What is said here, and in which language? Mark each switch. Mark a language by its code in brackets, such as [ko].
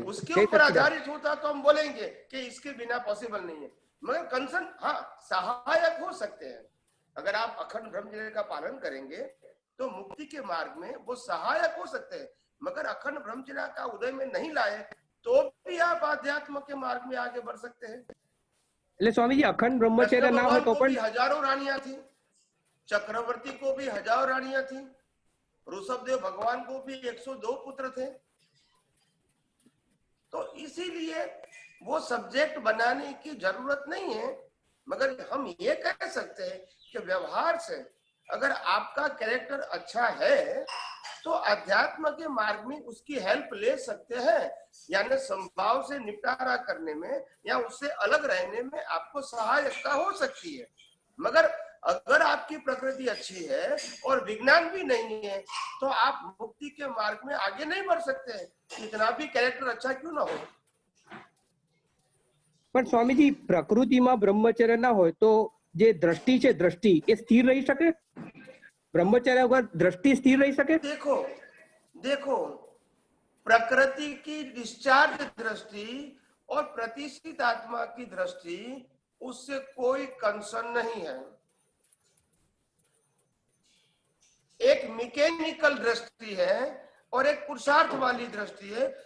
[hi] उसके ऊपर आधारित होता तो हम बोलेंगे कि इसके बिना पॉसिबल नहीं है. मगर कंसर्न हाँ सहायक हो सकते हैं. अगर आप अखंड ब्रह्मचर्य का पालन करेंगे तो मुक्ति के मार्ग में वो सहायक हो सकते हैं, मगर अखंड ब्रह्मचर्य का उदय में नहीं लाए तो भी आप आध्यात्म के मार्ग में आगे बढ़ सकते हैं. [gu] એટલે સ્વામીજી અખંડ બ્રહ્મચર્ય ના હોય તો પણ [hi] हजारों रानियां थी, चक्रवर्ती को भी हजारों रानियां थी, ऋषभदेव भगवान को भी 102 पुत्र थे. तो इसीलिए वो सब्जेक्ट बनाने की जरूरत नहीं है. मगर हम ये कह सकते हैं कि व्यवहार से अगर आपका कैरेक्टर अच्छा है तो अध्यात्म के मार्ग में उसकी हेल्प ले सकते हैं, यानी संभाव से निपटारा करने में या उससे अलग रहने में आपको सहायता हो सकती है। मगर अगर आपकी प्रकृति अच्छी है और विज्ञान भी नहीं है तो आप मुक्ति के मार्ग में आगे नहीं बढ़ सकते, कितना भी कैरेक्टर अच्छा क्यों ना हो। [gu] પણ સ્વામીજી પ્રકૃતિમાં બ્રહ્મચર્ય ના હોય તો જે દ્રષ્ટિ છે દ્રષ્ટિ એ સ્થિર રહી શકે? બ્રહ્મચર્ય વગર દ્રષ્ટિ સ્થિર રહી શકે? [hi] देखो देखो प्रकृति की डिस्चार्ज दृष्टि और प्रतिष्ठित आत्मा की दृष्टि उससे कोई कंसर्न नहीं है। एक मैकेनिकल दृष्टि है और एक पुरुषार्थ वाली दृष्टि है।